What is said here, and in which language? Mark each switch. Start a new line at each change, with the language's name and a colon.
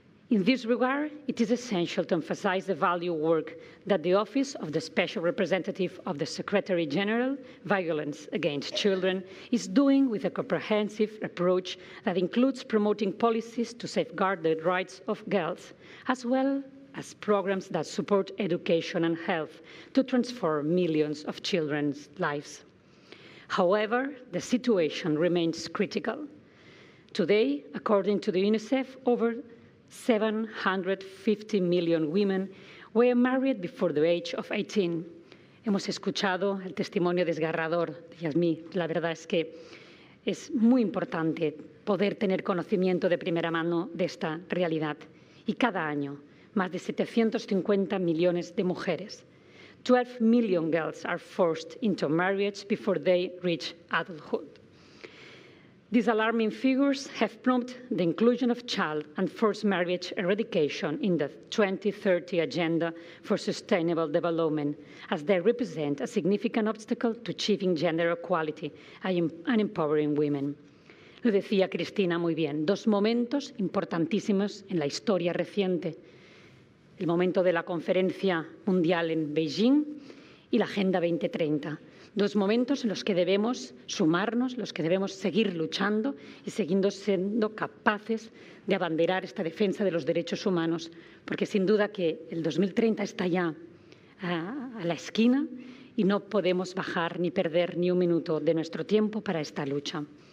English: In this regard, it is essential to emphasize the value work that the Office of the Special Representative of the Secretary General, Violence Against Children, is doing with a comprehensive approach that includes promoting policies to safeguard the rights of girls, as well as programs that support education and health to transform millions of children's lives. However, the situation remains critical. Today, according to the UNICEF, over 750 million women were married before the age of 18.
Spanish: Hemos escuchado el testimonio desgarrador de Yasmín. La verdad es que es muy importante poder tener conocimiento de primera mano de esta realidad. Y cada año, más de 750 millones de mujeres,
English: 12 million girls are forced into marriage before they reach adulthood. These alarming figures have prompted the inclusion of child and forced marriage eradication in the 2030 Agenda for Sustainable Development, as they represent a significant obstacle to achieving gender equality and empowering women.
Spanish: Lo decía Cristina muy bien, 2 momentos importantísimos en la historia reciente. El momento de la Conferencia Mundial en Beijing y la Agenda 2030. Dos momentos en los que debemos sumarnos, los que debemos seguir luchando y siguiendo siendo capaces de abanderar esta defensa de los derechos humanos, porque sin duda que el 2030 está ya a la esquina y no podemos bajar ni perder ni un minuto de nuestro tiempo para esta lucha.